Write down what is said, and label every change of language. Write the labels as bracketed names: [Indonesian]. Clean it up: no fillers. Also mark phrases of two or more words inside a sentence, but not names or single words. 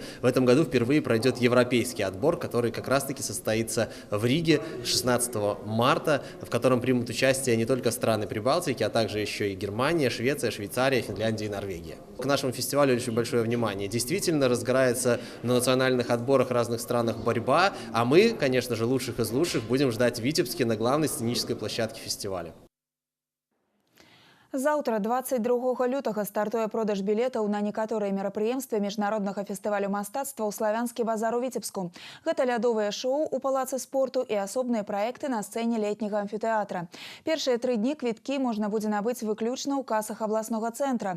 [Russian] В этом году впервые пройдет европейский отбор, который как раз-таки состоится в Риге 16 марта, в котором примут участие не только страны Прибалтики, а также еще и Германия, Швеция, Швейцария, Финляндия и Норвегия. К нашему фестивалю очень большое внимание. Действительно разгорается на национальных отборах в разных странах борьба, а мы, конечно же, лучших из лучших будем ждать в Витебске на главной сценической площадке фестиваля. [Belarusian] Заўтра, 22 лютага, стартуе продаж білетаў на некаторыя мерапрыемствы міжнароднага фестывалю мастацтва ў славянскі базар у Віцебску. Гэта лядовыя шоу ў палацы спорту і асобныя праекты на сцэне летняга амфітэатра. Першыя 3 дні квіткі можна будзе набыць выключна ў касах абласнога цэнтра.